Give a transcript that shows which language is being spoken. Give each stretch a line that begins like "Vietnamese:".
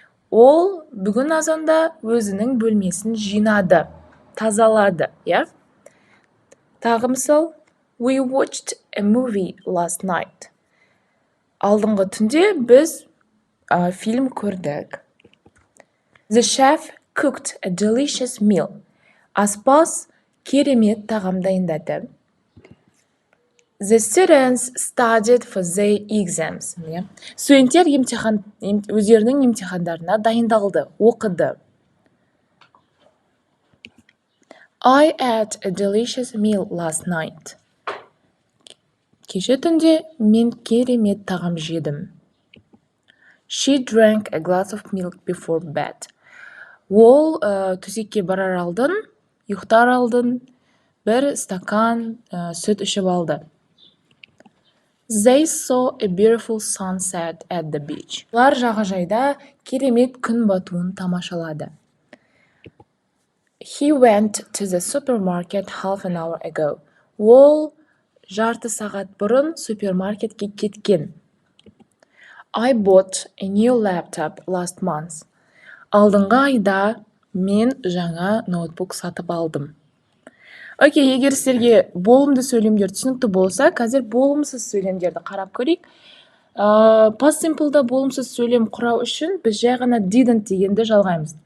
Kazakh: Ол бүгін азанда өзінің бөлмесін жинады, тазалады, Тағы мысал.
English: We watched a movie last night.
Kazakh: Алдыңғы түнде біз фильм көрдік.
English: The chef cooked a delicious meal.
Kazakh: Аспаз керемет тағам дайындады.
English: The students studied for their exams.
Kazakh: Студенттер өздерінің емтихандарына дайындалды, оқыды.
English: I ate a delicious meal last night.
Kazakh: Кеше түнде мен керемет тағам жедім.
English: She drank a glass of milk before bed.
Kazakh: Ол төсекке барар алдын, ұйықтар алдын, бір стакан сүт ішіп алды.
English: They saw a beautiful sunset at the beach.
Kazakh: Олар жағажайда керемет күн батуын тамашалады.
English: He went to the supermarket half an hour ago.
Kazakh: Ол жарты сағат бұрын супермаркетке кеткен.
English: I bought a new laptop last month.
Kazakh: Алдыңғы айда мен жаңа ноутбук сатып алдым. Окей, егер сіздерге болымды сөйлемдер түсінікті болса, қазір болымсыз сөйлемдерді қарап көрейік. Past simple'да болымсыз сөйлем құрау үшін біз жай ғана didn't дегенді жалғаймыз.